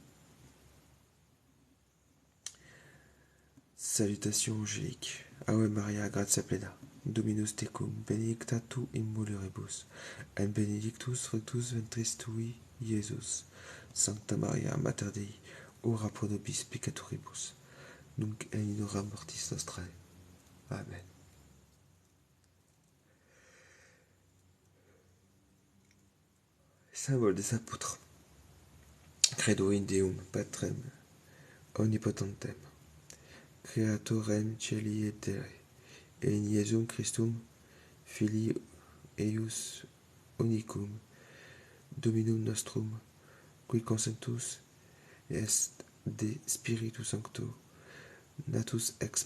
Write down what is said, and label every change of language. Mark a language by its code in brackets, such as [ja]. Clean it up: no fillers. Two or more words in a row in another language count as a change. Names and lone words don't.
[fr] Salutations angéliques. [la] Ave Maria, gratia plena, Dominus tecum, benedicta tu in mulieribus, et benedictus fructus ventris tui, Iesus. Sancta Maria, Mater Dei, ora pro nobis peccatoribus, nunc et in hora mortis nostrae. [fr] Amen. Symbole des apôtres. [la] Credo in Deum, Patrem, omnipotentem, Creatorem Caeli et terrae, et in Iesum Christum, Filii eius unicum, Dominum nostrum, qui consentus est de Spiritu Sancto, natus ex